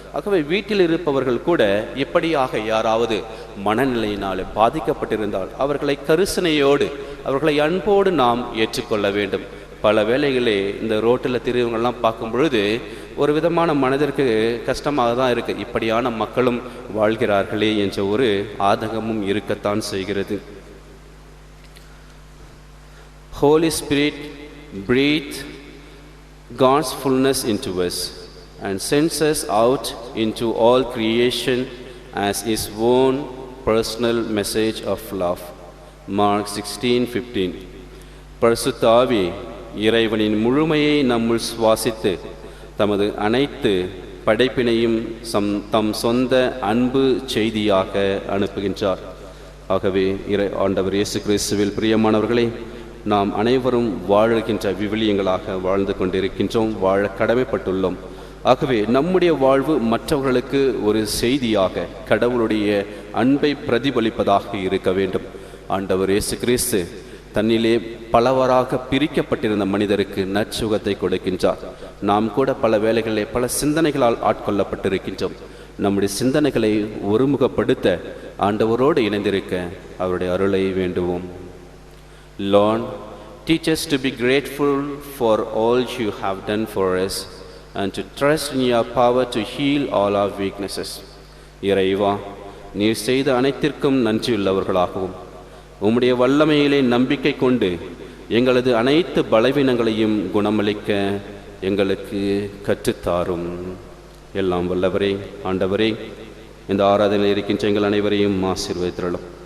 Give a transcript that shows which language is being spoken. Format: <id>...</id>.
<ta>ஆகவே வீட்டில் இருப்பவர்கள் கூட இப்படியாக யாராவது மனநிலையினால் பாதிக்கப்பட்டிருந்தால் அவர்களை கரிசனையோடு அவர்களை அன்போடு நாம் ஏற்றுக்கொள்ள வேண்டும். பல வேளைகளே இந்த ரோட்டில் திரிவங்கள்லாம் பார்க்கும் பொழுது ஒரு விதமான மனதிற்கு கஷ்டமாக தான் இருக்குது. இப்படியான மக்களும் வாழ்கிறார்களே என்ற ஒரு ஆதங்கமும் இருக்கத்தான் செய்கிறது.</ta> <en>Holy Spirit, breathe God's fullness into us and sends us out into all creation as His own personal message of love. Mark 16:15.</en> <ta>பரிசுத்த ஆவி இறைவனின் முழுமையை நம்முள் சுவாசித்து தமது அனைத்து படைப்பினையும் தம் சொந்த அன்பு செய்தியாக அனுப்புகின்றார். ஆகவே ஆண்டவர் இயேசு கிறிஸ்துவில் பிரியமானவர்களே, நாம் அனைவரும் வாழுகின்ற விவிலியங்களாக வாழ்ந்து கொண்டிருக்கின்றோம், வாழ கடமைப்பட்டுள்ளோம். ஆகவே நம்முடைய வாழ்வு மற்றவர்களுக்கு ஒரு செய்தியாக, கடவுளுடைய அன்பை பிரதிபலிப்பதாக இருக்க வேண்டும். ஆண்டவர் இயேசு கிறிஸ்து தன்னிலே பலவராக பிரிக்கப்பட்டிருந்த மனிதருக்கு நற்சுகத்தை கொடுக்கின்றார். நாம் கூட பல வேளைகளிலே பல சிந்தனைகளால் ஆட்கொள்ளப்பட்டிருக்கின்றோம். நம்முடைய சிந்தனைகளை ஒருமுகப்படுத்த ஆண்டவரோடு இணைந்திருக்க அவருடைய அருளை வேண்டுவோம்.</ta> <en>Lord, teach us to be grateful for all you have done for us and to trust in your power to heal all our weaknesses.</en> <ta>இறைவா, நீர் செய்த அனைத்திற்கும் நன்றியுள்ளவர்களாகவும் உம்முடைய வல்லமையிலே நம்பிக்கை கொண்டு எங்களது அனைத்து பலவீனங்களையும் குணமளிக்க எங்களுக்கு கற்றுத்தாரும். எல்லாம் வல்லவரே, ஆண்டவரே, இந்த ஆராதனையில் இருக்கின்ற எங்கள் அனைவரையும் ஆசீர்வதித்தருளும்.</ta>